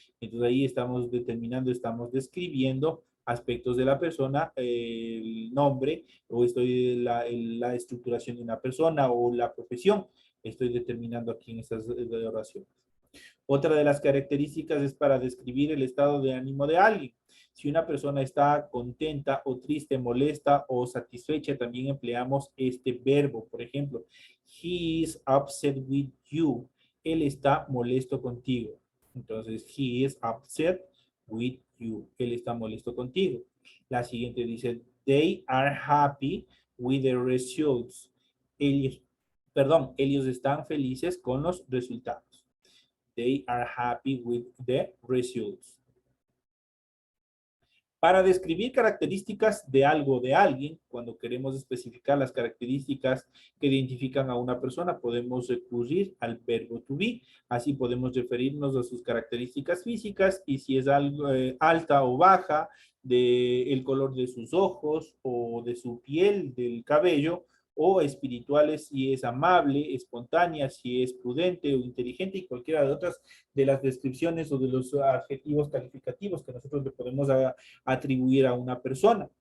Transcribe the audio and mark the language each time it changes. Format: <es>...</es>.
<es>Entonces ahí estamos determinando, estamos describiendo aspectos de la persona, el nombre, o la estructuración de una persona o la profesión. Estoy determinando aquí en estas oraciones. Otra de las características es para describir el estado de ánimo de alguien. Si una persona está contenta o triste, molesta o satisfecha, también empleamos este verbo. Por ejemplo,</es> <en>he is upset with you.</en> <es>Él está molesto contigo. Entonces,</es> <en>he is upset with you.</en> <es>Él está molesto contigo. La siguiente dice,</es> <en>they are happy with the results.</en> <es>Ellos están felices con los resultados.</es> <en>They are happy with the results.</en> <es>Para describir características de algo o de alguien, cuando queremos especificar las características que identifican a una persona, podemos recurrir al verbo to be. Así podemos referirnos a sus características físicas y si es algo, alta o baja, del color de sus ojos o de su piel, del cabello, o espirituales si es amable, espontánea, si es prudente o inteligente y cualquiera de otras de las descripciones o de los adjetivos calificativos que nosotros le podemos atribuir a una persona.</es>